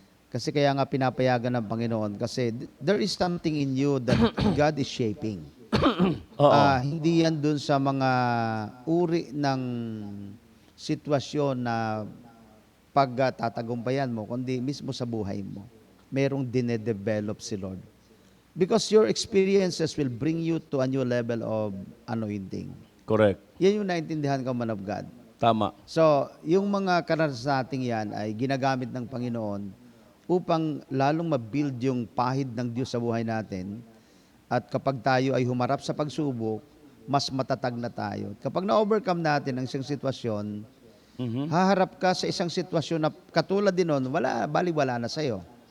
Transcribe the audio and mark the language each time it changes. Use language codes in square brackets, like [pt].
[tl] Kasi kaya nga pinapayagan ng Panginoon kasi [en] there is something in you that God is shaping. [tl] Hindi yan dun sa mga uri ng sitwasyon na pagtatagumpayan mo, kundi mismo sa buhay mo. Merong dinedevelop si Lord. [en] Because your experiences will bring you to a new level of anointing. Correct. [tl] Yan yung naintindihan ko, man of God. Tama. So, yung mga karanasan natin yan ay ginagamit ng Panginoon upang lalong mabuild yung pahid ng Diyos sa buhay natin. At kapag tayo ay humarap sa pagsubok, mas matatag na tayo. Kapag na-overcome natin ang isang sitwasyon, haharap ka sa isang sitwasyon na katulad din nun, baliwala na sa'yo.